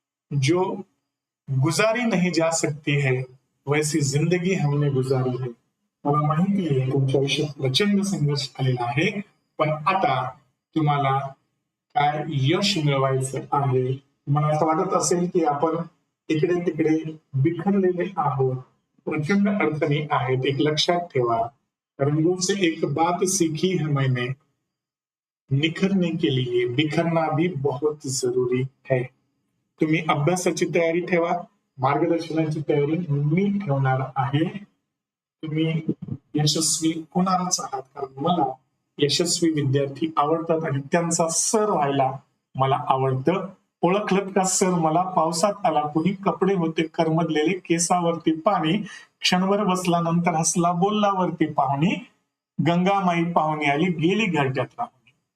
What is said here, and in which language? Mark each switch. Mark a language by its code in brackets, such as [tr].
[hi] जो गुजारी नहीं जा सकती है वैसी जिंदगी हमने गुजारी है. [mr] मला माहिती आहे तुमच्या आयुष्यात प्रचंड संघर्ष आलेला आहे, पण आता तुम्हाला काय यश मिळवायचं आहे. मला असं वाटत असेल की आपण इकडे तिकडे बिखरलेले आहोत, प्रचंड अडचणी आहेत. एक लक्षात ठेवा, [hi] रंगों से एक बात सीखी है मैंने, निखरने के लिए बिखरना भी बहुत जरूरी है. [mr] तुम्ही अभ्यासाची तयारी ठेवा, मार्गदर्शनाची तयारी मी ठेवणार आहे. तुम्ही यशस्वी होणारच आहात, कारण मला यशस्वी विद्यार्थी आवडतात आणि त्यांचा सर व्हायला मला आवडतं. ओळखलत का सर मला? पावसात आला कुणी, कपडे होते करमदलेले, केसावरती पाणी, क्षणभर बसला नंतर हसला, बोलला वरती पाहुणी, गंगामाई पाहुणी आली, गेली घरट्यात राहुणी.